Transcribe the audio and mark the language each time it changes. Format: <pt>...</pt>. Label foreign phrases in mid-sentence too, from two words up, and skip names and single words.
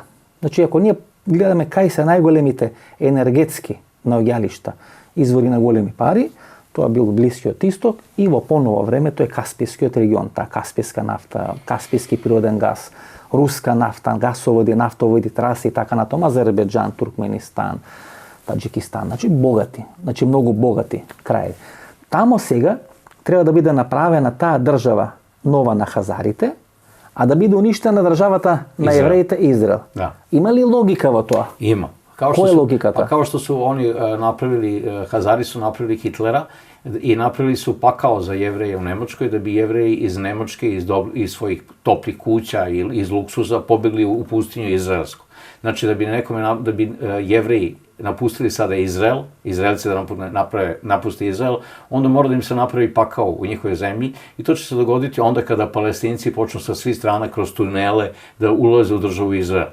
<mk>Значи, ако ние гледаме кај се најголемите енергетски наоѓалишта, извори на големи пари, тоа бил Блискиот Исток и во поново време тој е Каспискиот регион, таа Касписка нафта, Касписки природен газ, руска нафта, гасоводи, нафтоводи, траси и така натаму, Азербејџан, Туркменистан, Таџикистан, значи богати, значи многу богати краи. Тамо сега треба да биде направена таа држава нова на хазарите, а да биде уништена државата на евреите Израел. Да. Има ли логика во тоа? Има. Која је логиката?</mk> <sr>Pa kao što su oni napravili, Hazari su napravili Hitlera i napravili su pakao za Jevreje u Nemačkoj, da bi Jevreji iz Nemačke, iz svojih toplih kuća ili iz luksuza pobegli u pustinju izraelsku. Znači, da bi Jevreji napustili sada Izrael, Izraelci da napuste Izrael, onda mora da im se napravi pakao u njihovoj zemlji i to će se dogoditi onda kada Palestinci počnu sa svih strana kroz tunele da ulaze u državu Izrael.</sr>